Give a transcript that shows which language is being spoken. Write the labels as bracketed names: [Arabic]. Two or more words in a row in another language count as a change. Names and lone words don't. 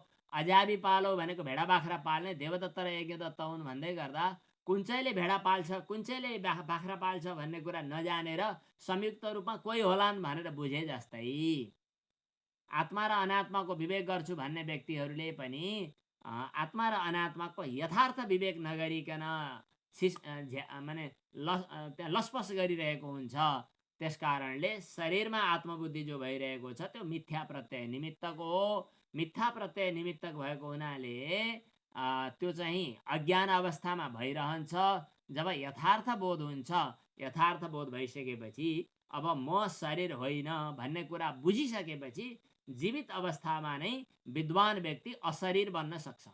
[Nepali] अजाबी पालो भनेको भेडा बाख्रा पाल्ने, देवदत्त र यज्ञदत्त हुन् भन्दै गर्दा कुन चाहिँले भेडा पाल्छ, कुन चाहिँले बाख्रा पाल्छ भन्ने कुरा नजानेर संयुक्त रूपमा कोही होलान् भनेर बुझे जस्तै आत्मा र अनात्माको विवेक गर्छु भन्ने व्यक्तिहरूले पनि आत्मा र अनात्माको यथार्थ विवेक नगरिकन माने त्यहाँ लसपस गरिरहेको हुन्छ। त्यस कारणले शरीरमा आत्मबुद्धि जो भइरहेको छ त्यो मिथ्या प्रत्यय निमित्तको हो। मिथ्या प्रत्यय निमित्तक भएको हुनाले त्यो चाहिँ अज्ञान अवस्थामा भइरहन्छ। जब यथार्थ बोध हुन्छ, यथार्थ बोध भइसकेपछि अब म शरीर होइन भन्ने कुरा बुझिसकेपछि जीवित अवस्थामा नै विद्वान व्यक्ति अशरीर बन्न सक्छ।